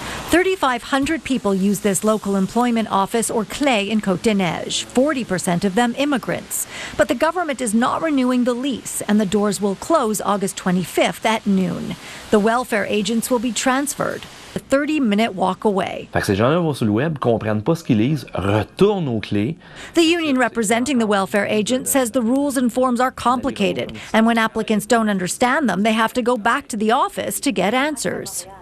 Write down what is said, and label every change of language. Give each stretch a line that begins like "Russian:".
English: 3,500 people use this local employment office, or CLE, in Côte-des-Neiges, 40% of them immigrants. But the government is not renewing the lease, and the doors will close August 25th at noon. The welfare agents will be transferred. A 30-minute walk away.
French: Fait que ces gens-là vont sur le web, comprennent pas ce qu'ils lisent, retournent aux clés.
English: The union representing the welfare agent says the rules and forms are complicated, and when applicants don't understand them, they have to go back to the office to get answers.